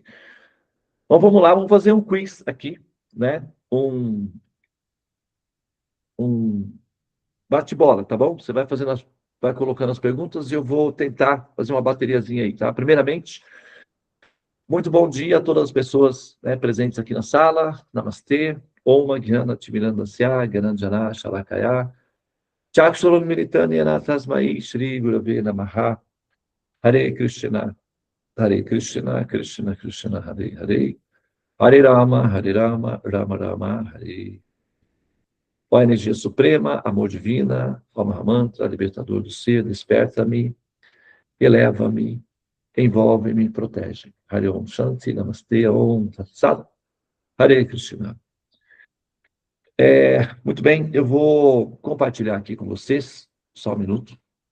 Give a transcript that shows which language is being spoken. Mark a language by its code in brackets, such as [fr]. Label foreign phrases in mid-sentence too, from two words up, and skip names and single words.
[pt] Então vamos lá, vamos fazer um quiz aqui, né? Um bate-bola, tá bom? Você vai colocando as perguntas e eu vou tentar fazer uma bateriazinha aí, tá? Primeiramente, muito bom dia a todas as pessoas, né, presentes aqui na sala. Namastê. [sa] ॐ ज्ञान तिमिरान्धस्य ज्ञानाञ्जन शलाकया. चक्षुरुन् मीलितं येनतस्मै श्री गुरवे नमः. हरे कृष्ण हरे कृष्ण कृष्ण कृष्ण हरे हरे. हरे राम हरे राम राम राम हरे. [pt] Ó energia suprema, amor divina, ó Mahamantra, libertador do ser, desperta-me, eleva-me, envolve-me e protege. [sa] हरे ॐ शान्ति नमस्ते ॐ तत् सत् हरे कृष्ण. [pt] Muito bem, eu vou compartilhar aqui com vocês, só um minuto.